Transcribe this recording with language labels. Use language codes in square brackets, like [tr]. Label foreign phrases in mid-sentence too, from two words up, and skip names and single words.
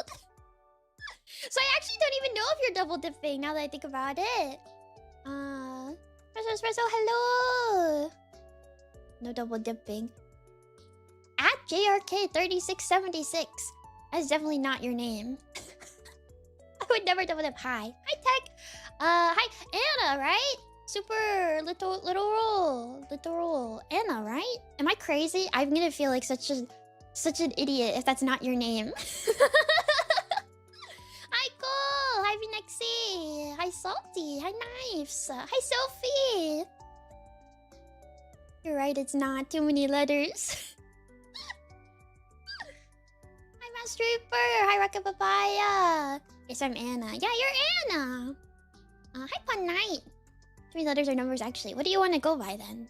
[en] So I actually don't even know if you're double dipping now that I think about it. Espresso, hello! No double dipping. At JRK3676. That's definitely not your name. I would never double dip. Hi. Hi, Tech. Hi, Anna, right? Super literal Anna, right? Am I crazy? I'm gonna feel like such an idiot if that's not your name. Hi Cole, hi Vinexi, hi Salty, hi Knives, hi Sophie. You're right, it's not too many letters. Hi Master Reaper, hi Rocket Papaya. Yes, I'm Anna. Yeah, you're Anna. Hi Pun Knight. 3 letters or numbers, actually. What do you want to go by then?